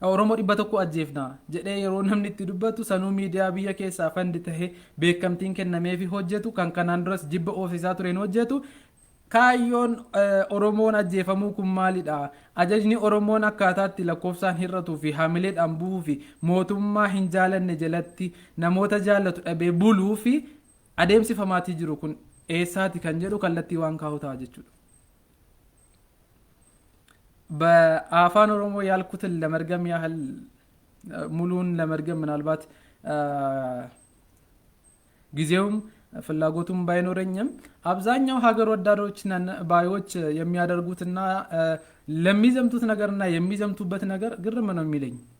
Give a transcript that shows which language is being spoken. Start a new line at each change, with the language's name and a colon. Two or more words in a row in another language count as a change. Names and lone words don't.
Oromo: ኦሮሞ ዲባ tokko ajjeefna jedhee yeroo namni itti dubbatu sanuu miidiyaa biyya keessaa fandi tahee beekamtiin kennameefi hojjetu kan kanaan duras jibba ofiisaa tureen hojjetu kaayyoon oromoon ajjeefamuu kun maalidha ajajni oromoon akkaataatti lakkoofsaan hirratuu fi hamileedhaan bu'uu fi mootummaa hin jaalanne jalatti namoota jaallatu dhabee buluu fi adeemsifamaatii jiru kun eessaati kan jedhu kallattii waan kaa'u ta'a jechuudha.
Amharic: በአፋን ኦሮሞ ያልኩትን ለመርገም ያህል ሙሉን ለመርገም ምናልባት ጊዜውም ፍላጎቱም ባይኖረኝም አብዛኛው ሀገር ወዳዶች ነን ባዮች የሚያደርጉትና ለሚዘምቱት ነገርና የሚዘምቱበት ነገር ግርም ነው የሚለኝ